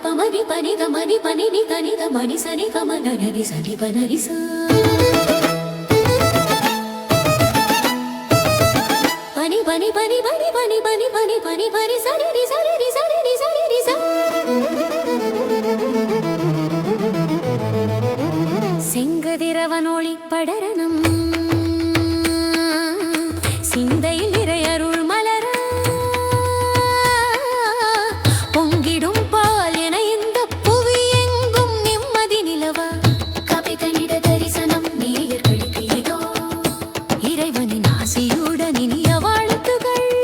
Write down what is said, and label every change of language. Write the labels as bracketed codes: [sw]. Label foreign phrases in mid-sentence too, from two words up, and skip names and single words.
[ta] మని పని గ మని పని ని దని గ మని సని గ మ నని సని ప నని స పని పని పని పని పని పని పని పని పని సరి రి సరి రి సరి రి సరి రి స செங்கதிரவனொளி படரனம் சிந்தையில் இறையருள் மலர பொங்கிடும் பால் என இந்த புவி எங்கும் நிம்மதி நிலவா கவிதனிட தரிசனம் நேயர்களுக்கு இதோ இறைவனின் ஆசியுடன் இனிய வாழ்த்துகள்